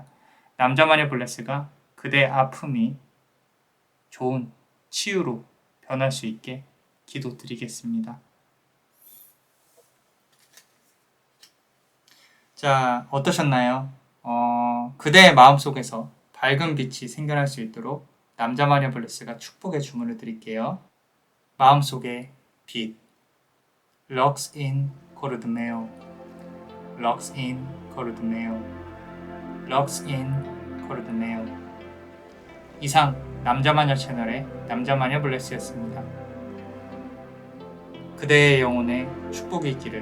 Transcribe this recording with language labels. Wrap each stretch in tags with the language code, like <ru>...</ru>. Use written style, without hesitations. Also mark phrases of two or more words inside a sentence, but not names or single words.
<ko>남자만의 블레스가 그대의 아픔이 좋은 치유로 변할 수 있게 기도드리겠습니다. 자, 어떠셨나요? 그대의 마음속에서 밝은 빛이 생겨날 수 있도록 남자마녀 블레스가 축복의 주문을 드릴게요. 마음속의 빛.</ko> <la>Lux in Corudmeo. Lux in Corudmeo. Lux in Corudmeo.</la> <ko>이상 남자마녀 채널의 남자마녀 블레스였습니다. 그대의 영혼에 축복이 있기를.</ko>